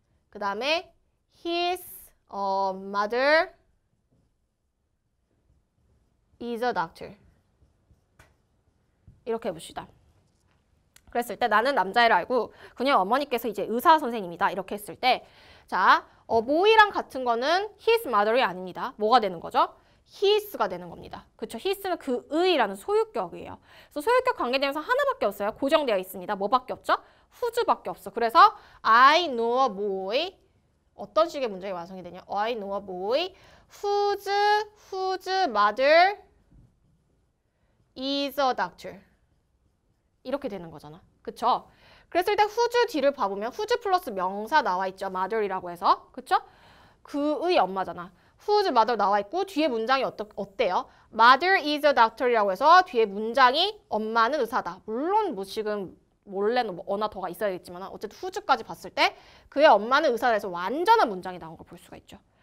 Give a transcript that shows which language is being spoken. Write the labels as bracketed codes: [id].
[ko] 그 다음에 [en] his mother is a doctor. [ko] 이렇게 해봅시다. 그랬을 때 나는 남자애를 알고 그녀의 어머니께서 이제 의사 선생님이다. 이렇게 했을 때 자, boy랑 같은 거는 [en] his mother [ko] 이 아닙니다. 뭐가 되는 거죠? his가 되는 겁니다. 그렇죠? his는 그의라는 소유격이에요. 그래서 소유격 관계대명사 하나밖에 없어요. 고정되어 있습니다. 뭐밖에 없죠? whose밖에 없어. 그래서 [en] I know a boy [ko] 어떤 식의 문장이 완성이 되냐? [en] I know a boy whose mother is a doctor. [ko] 이렇게 되는 거잖아. 그쵸? 그랬을 때 whose 뒤를 봐보면 whose 플러스 명사 나와 있죠. mother이라고 해서. 그쵸? 그의 엄마잖아. [en] whose mother [ko] 나와 있고 뒤에 문장이 어때요? [en] mother is a doctor [ko] 이라고 해서 뒤에 문장이 엄마는 의사다. 물론 뭐 지금 원래는 뭐 어나 더가 있어야겠지만 어쨌든 whose까지 봤을 때 그의 엄마는 의사다 해서 완전한 문장이 나온 걸 볼 수가 있죠.